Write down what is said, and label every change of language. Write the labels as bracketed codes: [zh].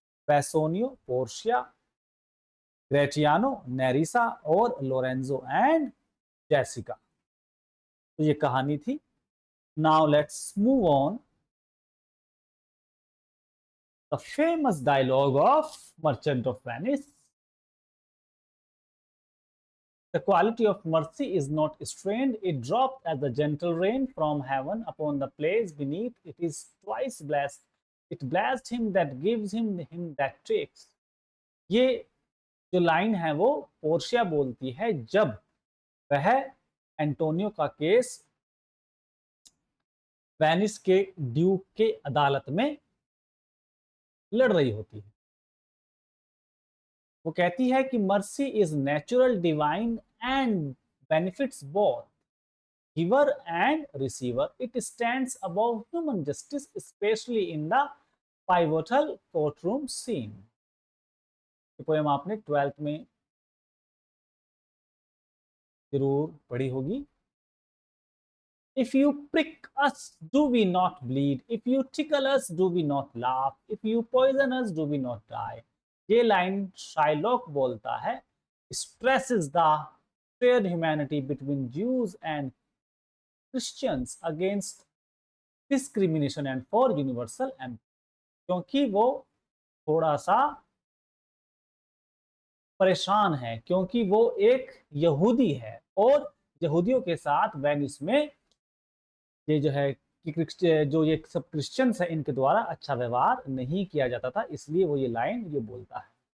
[hi] बेसोनियो, Portia, ग्रेचियानो, नेरिसा और Lorenzo and Jessica. तो ये कहानी थी। [en] Now let's move on the famous dialogue of merchant of Venice. The quality of mercy is not strained, it dropped as the gentle rain from heaven upon the place beneath. It is twice blessed. It blessed him that gives him that takes. [hi] ये जो line है वो Portia बोलती है जब वह Antonio का case Venice के ड्यूक के अदालत में लड़ रही होती है। वो कहती है कि [en] Mercy is natural, divine and benefits both giver and receiver. It stands above human justice, specially in the pivotal courtroom scene. [hi] ये पोएम आपने 12th में जरूर पढ़ी होगी। [en] If you prick us, do we not bleed? If you tickle us, do we not laugh? If you poison us, do we not die? [hi] ये line Shylock बोलता है, [en] stresses the shared humanity between Jews and Christians against discrimination and for universal empathy। [hi] क्योंकि वो थोड़ा सा परेशान है, क्योंकि वो एक यहूदी है और यहूदियों के साथ वेनिस में ये जो है कि जो ये सब क्रिश्चियंस है इनके द्वारा अच्छा व्यवहार नहीं किया जाता था, इसलिए वो ये लाइन ये बोलता है।